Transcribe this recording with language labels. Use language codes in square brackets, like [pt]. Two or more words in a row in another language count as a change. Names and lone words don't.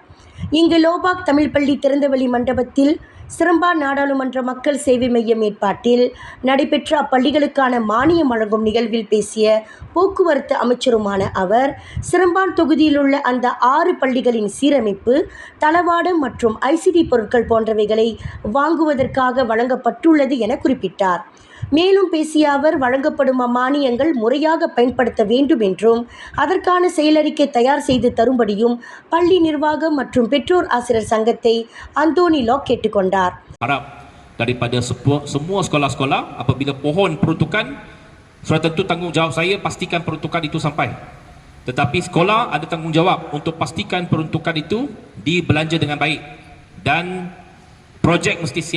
[ta] இங்கு லோபாக் தமிழ் பள்ளி திறந்தவெளி மண்டபத்தில் சிரம்பான் நாடாளுமன்ற மக்கள் சேவை மையம் ஏற்பாட்டில் நடைபெற்ற அப்பள்ளிகளுக்கான மானியம் வழங்கும் நிகழ்வில் பேசிய போக்குவரத்து அமைச்சருமான அவர், சிரம்பான் தொகுதியில் உள்ள அந்த 6 பள்ளிகளின் சீரமைப்பு, தளவாடம் மற்றும் ஐசிடி பொருட்கள் போன்றவைகளை வாங்குவதற்காக வழங்கப்பட்டுள்ளது என குறிப்பிட்டார். மேலும் பேசிய அவர், வழங்கப்படும் அம்மானியங்கள் முறையாக பயன்படுத்த வேண்டும் என்றும் அதற்கான செயலறிக்கை தயார் செய்து தரும்படியும் பள்ளி நிர்வாகம் மற்றும் பெற்றோர் ஆசிரியர் சங்கத்தை அந்தோனி லாக் கேட்டுக்கொண்டார். [ms] Harap daripada semua sekolah-sekolah, apabila pohon peruntukan, sudah tentu tanggungjawab saya pastikan peruntukan itu sampai. Tetapi sekolah ada tanggungjawab untuk pastikan peruntukan itu dibelanja dengan baik dan projek mesti siap.